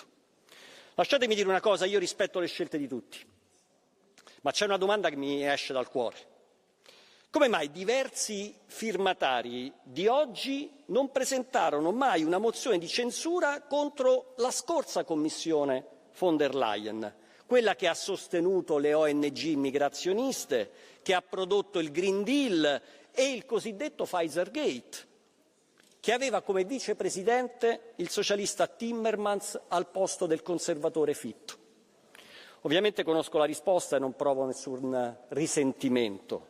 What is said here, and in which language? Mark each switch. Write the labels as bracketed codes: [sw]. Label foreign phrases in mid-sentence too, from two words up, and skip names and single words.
[it] Lasciatemi dire una cosa, io rispetto le scelte di tutti, ma c'è una domanda che mi esce dal cuore. Come mai diversi firmatari di oggi non presentarono mai una mozione di censura contro la scorsa Commissione von der Leyen, quella che ha sostenuto le ONG immigrazioniste, che ha prodotto il Green Deal e il cosiddetto Pfizer Gate, che aveva come vicepresidente il socialista Timmermans al posto del conservatore Fitto? Ovviamente conosco la risposta e non provo nessun risentimento.